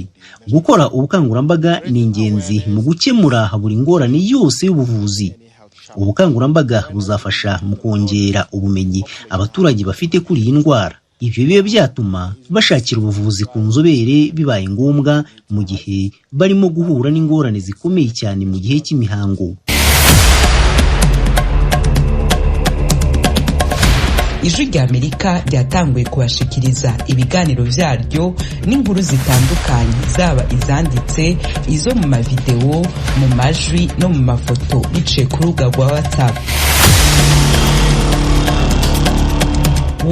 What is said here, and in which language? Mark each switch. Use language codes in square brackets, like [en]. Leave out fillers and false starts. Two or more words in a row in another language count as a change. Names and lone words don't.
[rn] Gukora ubukangurambaga ni ingenzi mu gukemura buri ngorane yose y'ubuvuzi. Ubukangurambaga buzafasha mu kongera ubumenyi abaturage bafite kuri iyi ndwara. Ibyo biba byatuma bashakira ubuvuzi ku nzobere bibaye ngombwa mu gihe barimo guhura n'ingorane zikomeye cyane mu gihe cy'imihango. Ijwi ry'Amerika ryatanguye kubashikiriza ibiganiro byaryo n'inkuru zitandukanye, zaba izanditse, izo mu mavideo, mu majwi no mu mafoto biciye ku rubuga rwa WhatsApp.